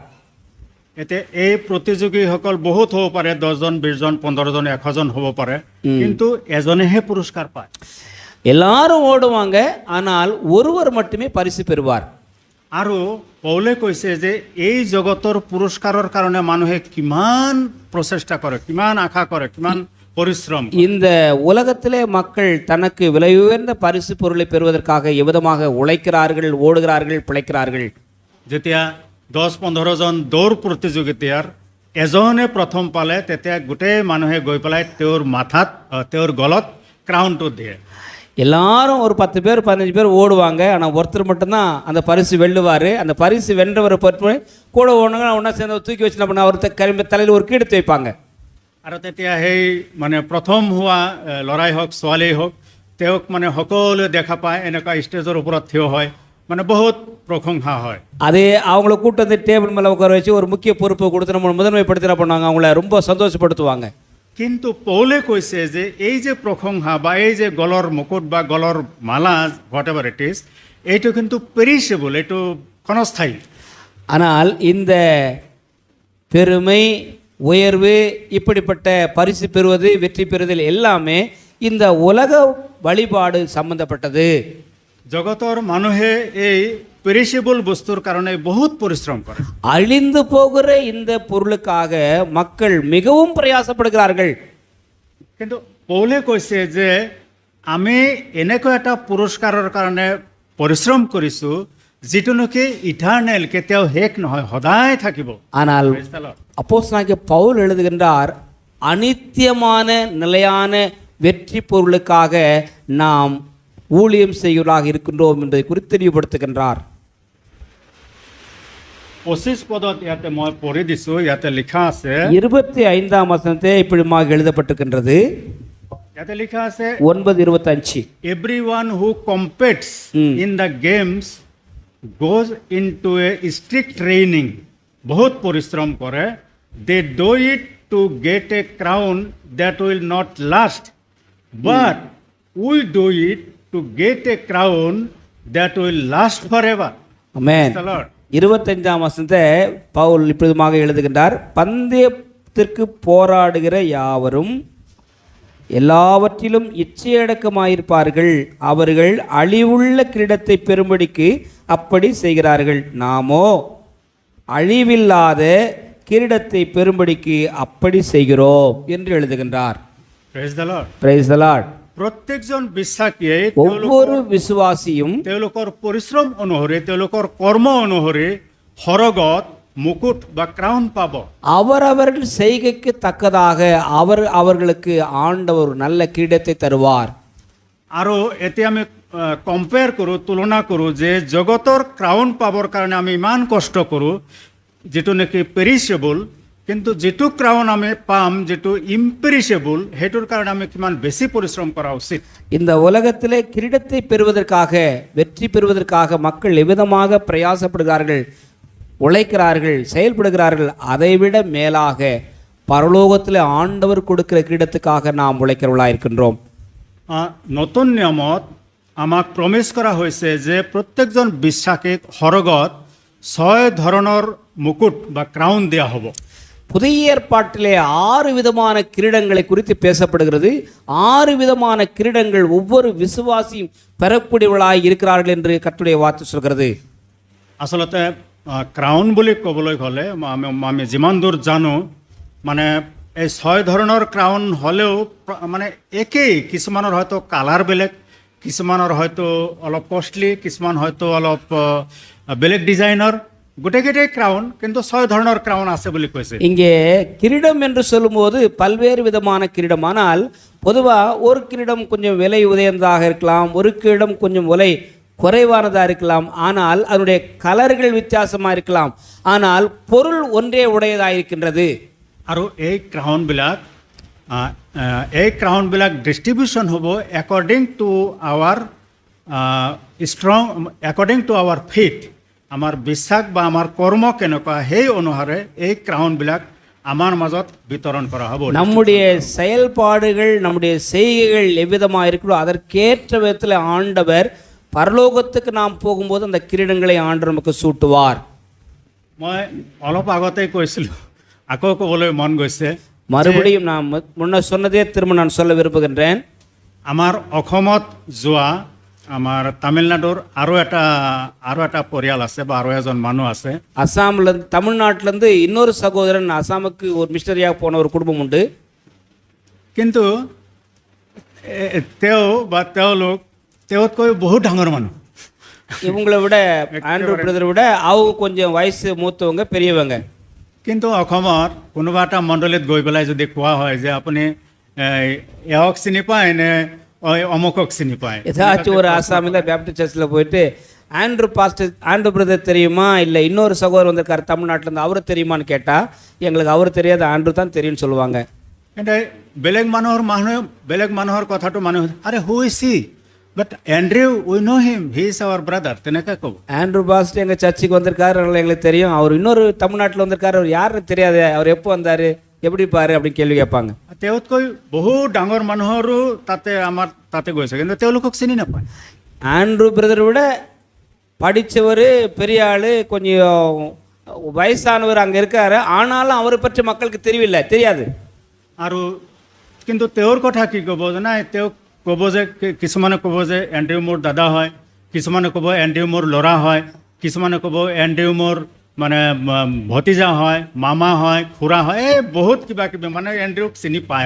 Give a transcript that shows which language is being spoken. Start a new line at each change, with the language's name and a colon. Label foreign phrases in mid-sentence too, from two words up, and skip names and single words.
Assamese: এতিয়া এই প্ৰতিযোগীসকল বহুত হ'ব পাৰে, 10 জন 20 জন 15 জন 100 জন হ'ব পাৰে, কিন্তু এজনেহে পুৰস্কাৰ পায়.
Tamil: எல்லாரும் ஓடுவாங்க, ஆனால் ஒருவர் மட்டுமே பரிசு பெறுவார்.
Assamese: আৰু পৌলে কৈছে যে এই জগতৰ পুৰস্কাৰৰ কাৰণে মানুহে কিমান প্ৰচেষ্টা কৰে, কিমান আশা কৰে, কিমান পৰিশ্ৰম.
Tamil: இந்த உலகத்திலே மக்கள் தனக்கு விலை உயர்ந்த பரிசு பொருளை பெறுவதற்காக எவ்விதமாக உழைக்கிறார்கள், ஓடுகிறார்கள், பிழைக்கிறார்கள்.
Assamese: যেতিয়া 10-15 জন দৌৰ প্ৰতিযোগিতাৰ এজনে প্ৰথম পালে তেতিয়া গোটেই মানুহে গৈ পেলাই তেওঁৰ মাথাত তেওঁৰ গলত ক্ৰাউনটো দিয়ে.
Tamil: எல்லாரும் ஒரு 10 பேர் 15 பேர் ஓடுவாங்க, ஆனால் ஒருத்தர் மட்டும்தான் அந்த பரிசு வெல்லுவார்.
Assamese: அந்த பரிசு வென்றவரை பற்றி கூட ஓடுங்க ஒன்றா சேர்ந்து தூக்கி வச்சு என்ன பண்ண அவர் தலையில் ஒரு கீடத்தை வைப்பாங்க. আৰু তেতিয়া সেই মানে প্ৰথম হোৱা ল'ৰাই হওক ছোৱালীয়ে হওক তেওঁক মানে সকলোৱে দেখা পায়, এনেকুৱা ষ্টেজৰ ওপৰত থিয় হয়, মানে বহুত প্ৰশংসা হয়.
Tamil: அதே அவங்கள கூட்டு வந்து டேபிள் மேலே உட்கார வச்சு ஒரு முக்கிய பொறுப்பை கொடுத்து நம்ம முதன்மைப்படுத்தின பண்ணுவாங்க, அவங்கள ரொம்ப சந்தோஷப்படுத்துவாங்க.
Assamese: কিন্তু পৌলে কৈছে যে এই যে প্ৰশংসা বা এই যে গলৰ মুকুট বা গলৰ মালা
English: whatever it is,
Assamese: এইটো কিন্তু পেৰিছেবল, এইটো ক্ষণস্থায়ী.
Tamil: ஆனால் இந்த பெருமை, உயர்வு, இப்படிப்பட்ட பரிசு பெறுவது, வெற்றி பெறுதல் எல்லாமே இந்த உலக வழிபாடு சம்பந்தப்பட்டது.
Assamese: জগতৰ মানুহে এই পেৰিছেবল বস্তুৰ কাৰণে বহুত পৰিশ্ৰম কৰে.
Tamil: அழிந்து போகிற இந்த பொருளுக்காக மக்கள் மிகவும் பிரயாசப்படுகிறார்கள்.
Assamese: কিন্তু পৌলে কৈছে যে আমি এনেকুৱা এটা পুৰস্কাৰৰ কাৰণে পৰিশ্ৰম কৰিছোঁ যিটো নেকি ইটাৰনেল, কেতিয়াও শেষ নহয়, সদায় থাকিব.
Tamil: ஆனால் அப்போஸ்தலனாகிய பவுல் எழுதுகின்றார், அனித்தியமான நிலையான வெற்றி பொருளுக்காக நாம் ஊழியம் செய்கிறவர்களாக இருக்கின்றோம் என்பதை குறித்து தெளிவுபடுத்துகின்றார்.
Assamese: 25 পদত ইয়াতে মই পঢ়ি দিছোঁ, ইয়াতে লিখা আছে
Tamil: 25ஆம் வசனத்தை இப்படிமாக எழுதப்பட்டிருக்கின்றது.
Assamese: ইয়াতে লিখা আছে 9:25.
English: everyone who competes in the games goes into a strict training.
Assamese: বহুত পৰিশ্ৰম কৰে.
English: they do it to get a crown that will not last, but we do it to get a crown that will last forever.
Tamil: ஆமென். 25ஆம் வசனத்தை பவுல் இப்படிமாக எழுதுகின்றார், பந்தயத்திற்கு போராடுகிற யாவரும் எல்லாவற்றிலும் இச்சையடக்கமாயிருப்பார்கள், அவர்கள் அழிவுள்ள கிரீடத்தை பெறும்படிக்கு அப்படி செய்கிறார்கள், நாமோ அழிவில்லாத கிரீடத்தை பெறும்படிக்கு அப்படி செய்கிறோம் என்று எழுதுகின்றார்.
English: Praise the Lord. Praise the Lord.
Assamese: প্ৰত্যেকজন বিশ্বাসীয়ে
Tamil: ஒவ்வொரு விசுவாசியும்
Assamese: তেওঁলোকৰ পৰিশ্ৰম অনুসৰি, তেওঁলোকৰ কৰ্ম অনুসৰি সৰগত মুকুট বা ক্ৰাউন পাব.
Tamil: அவரவர்கள் செய்கைக்கு தக்கதாக அவர்களுக்கு ஆண்டவர் நல்ல கிரீடத்தை தருவார்.
Assamese: আৰু এতিয়া আমি কম্পেয়াৰ কৰোঁ, তুলনা কৰোঁ যে জগতৰ ক্ৰাউন পাবৰ কাৰণে আমি ইমান কষ্ট কৰোঁ যিটো নেকি পেৰিছেবল, কিন্তু যিটো ক্ৰাউন আমি পাম যিটো ইম্পেৰিছেবল, সেইটোৰ কাৰণে আমি কিমান বেছি পৰিশ্ৰম কৰা উচিত.
Tamil: இந்த உலகத்திலே கிரீடத்தை பெறுவதற்காக, வெற்றி பெறுவதற்காக மக்கள் எவ்விதமாக பிரயாசப்படுகிறார்கள், உழைக்கிறார்கள், செயல்படுகிறார்கள், அதைவிட மேலாக பரலோகத்தில் ஆண்டவர் கொடுக்கிற கிரீடத்துக்காக நாம் உழைக்கிறவர்களாக இருக்கின்றோம்.
Assamese: নতুন নিয়মত আমাক প্ৰমিছ কৰা হৈছে যে প্ৰত্যেকজন বিশ্বাসীক সৰগত 6 ধৰণৰ মুকুট বা ক্ৰাউন দিয়া হ'ব।
Tamil: புதிய ஏற்பாட்டிலே 6 விதமான கிரீடங்களை குறித்து பேசப்படுகிறது. 6 விதமான கிரீடங்கள் ஒவ்வொரு விசுவாசியும் பெறக்கூடியவர்களாய் இருக்கிறார்கள் என்று கர்த்தருடைய வார்த்தை சொல்கிறது.
Assamese: আচলতে ক্ৰাউন বুলি ক'বলৈ হ'লে আমি যিমান দূৰ জানো মানে এই 6 ধৰণৰ ক্ৰাউন হ'লেও মানে একেই, কিছুমানৰ হয়তো কালাৰ বেলেগ, কিছুমানৰ হয়তো অলপ কষ্টলি, কিছুমান হয়তো অলপ বেলেগ ডিজাইনৰ, গোটেইকেইটাই ক্ৰাউন কিন্তু 6 ধৰণৰ ক্ৰাউন আছে বুলি কৈছে।
Tamil: இங்கே கிரீடம் என்று சொல்லும்போது பல்வேறு விதமான கிரீடம், ஆனால் பொதுவாக ஒரு கிரீடம் கொஞ்சம் விலை உயர்ந்ததாக இருக்கலாம், ஒரு கிரீடம் கொஞ்சம் விலை குறைவானதாக இருக்கலாம், ஆனால் அதனுடைய கலர்கள் வித்தியாசமாக இருக்கலாம், ஆனால் பொருள் ஒன்றே உடையதாக இருக்கின்றது।
Assamese: আৰু এই ক্ৰাউনবিলাক ডিষ্ট্ৰিবিউশ্যন হ'ব
English: according to our according to our faith,
Assamese: আমাৰ বিশ্বাস বা আমাৰ কৰ্ম কেনেকুৱা সেই অনুসাৰে এই ক্ৰাউনবিলাক আমাৰ মাজত বিতৰণ কৰা হ'ব।
Tamil: நம்முடைய செயல்பாடுகள் நம்முடைய செய்கைகள் எவ்விதமாக இருக்கிறோ அதற்கேற்ற விதத்தில் ஆண்டவர் பரலோகத்துக்கு நாம் போகும்போது அந்த கிரீடங்களை ஆண்டவர் நமக்கு சூட்டுவார்।
Assamese: মই অলপ আগতেই কৈছিলোঁ, আকৌ ক'বলৈ মন গৈছে,
Tamil: மறுபடியும் நான் முன்ன சொன்னதே திரும்ப நான் சொல்ல விரும்புகின்றேன்।
Assamese: আমাৰ অসমত যোৱা আমাৰ তামিলনাডুৰ আৰু এটা পৰিয়াল আছে বা আৰু এজন মানুহ আছে।
Tamil: அசாம்லேருந்து தமிழ்நாட்டிலேருந்து இன்னொரு சகோதரன் அசாமுக்கு ஒரு மிஷனரியாக போன ஒரு குடும்பம் உண்டு।
Assamese: কিন্তু তেওঁ বা তেওঁলোক তেওঁতকৈ বহুত ডাঙৰ মানুহ।
Tamil: இவங்களை விட ஆண்ட்ரூ பிரதரை விட அவங்க கொஞ்சம் வயசு மூத்தவங்க, பெரியவங்க।
Assamese: কিন্তু অসমত কোনোবা এটা মণ্ডলীত গৈ পেলাই যদি কোৱা হয় যে আপুনি এওক চিনি পায় নে অমুকক চিনি পায়,
Tamil: ஏதாச்சும் ஒரு ஆசாமில்
English: Baptist church
Tamil: போயிட்டு ஆண்ட்ரூ பிரதர் தெரியுமா, இல்லை இன்னொரு சகோதரர் வந்திருக்காரு தமிழ்நாட்டிலேருந்து அவரை தெரியுமான்னு கேட்டால் எங்களுக்கு அவர் தெரியாது, ஆண்ட்ரூ தான் தெரியும்னு சொல்லுவாங்க।
Assamese: কিন্তু বেলেগ মানুহৰ কথাটো মানুহ আৰে
English: who is he, but Andrew we know him, he is our brother,
Assamese: তেনেকৈ ক'ব।
Tamil: ஆண்ட்ரூ பாஸ்ட் எங்கள் சர்ச்சுக்கு வந்திருக்காரு, அதனால் எங்களுக்கு தெரியும், அவர் இன்னொரு தமிழ்நாட்டில் வந்திருக்காரு, அவர் யாருன்னு தெரியாது, அவர் எப்போ வந்தார், எப்படி பாரு அப்படின்னு கேள்வி கேட்பாங்க।
Assamese: তেওঁতকৈ বহু ডাঙৰ মানুহৰো তাতে গৈছে কিন্তু তেওঁলোকক চিনি নাপায়।
Tamil: ஆண்ட்ரூ பிரதரை விட படித்தவர், பெரிய ஆள், கொஞ்சம் வயசானவர் அங்கே இருக்கார், ஆனாலும் அவரை பற்றி மக்களுக்கு தெரியாது।
Assamese: আৰু কিন্তু তেওঁৰ কথা কি ক'ব জানা, তেওঁক ক'ব যে কিছুমানে ক'ব যে এণ্ড্ৰিউ মোৰ দাদা হয়, কিছুমানে ক'ব এণ্ড্ৰিউ মোৰ ল'ৰা হয়, কিছুমানে ক'ব এণ্ড্ৰিউ মোৰ মানে ভতিজা হয়, মামা হয়, খুৰা হয়, এই বহুত কিবা কিবি মানে এণ্ড্ৰিউক চিনি পায়।